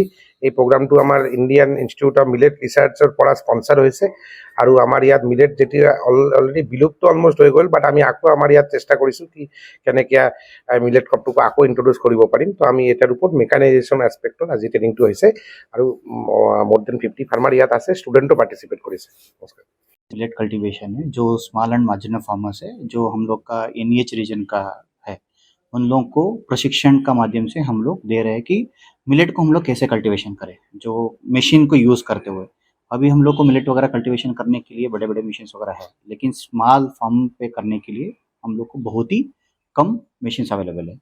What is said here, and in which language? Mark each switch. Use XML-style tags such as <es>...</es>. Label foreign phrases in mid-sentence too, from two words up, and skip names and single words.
<as>এই প্ৰগ্ৰামটো আমাৰ ইণ্ডিয়ান ইনষ্টিটিউট অফ মিলেট ৰিচাৰ্চৰ পৰা স্পনচাৰ হৈছে, আৰু আমাৰ ইয়াত মিলেট যেতিয়া অলৰেডি বিলুপ্ত অলমষ্ট হৈ গ'ল, বাট আমি আকৌ আমাৰ ইয়াত চেষ্টা কৰিছোঁ কি কেনেকৈ মিলেট ক্ৰপটোক আকৌ ইণ্ট্ৰডিউচ কৰিব পাৰিম। তো আমি এটাৰ ওপৰত</as> <en>mechanization aspectত</en> <as>আজি ট্ৰেইনিংটো হৈছে, আৰু মোৰ দেন 50 ফাৰ্মাৰ ইয়াত আছে,</as> <en>studentও participate</en> <as>কৰিছে। নমস্কাৰ।</as> <en>millet cultivation</en> <hi>है जो</hi> <en>small and marginal farmers</en> <hi>है, जो हम लोग का</hi> <en>NEH region</en> <hi>का है, उन लोगों को प्रशिक्षण का माध्यम से हम लोग दे रहे हैं कि मिलेट को हम लोग कैसे कल्टीवेशन करें, जो मशीन को यूज़ करते हुए। अभी हम लोग को</hi> <en>millet वगैरह cultivation</en> <hi>करने के लिए बड़े बड़े मशीन्स वगैरह है, लेकिन</hi> <en>small farm</en> <hi>पे करने के लिए हम लोग को बहुत ही कम</hi> <en>machines available</en> <hi>है।</hi>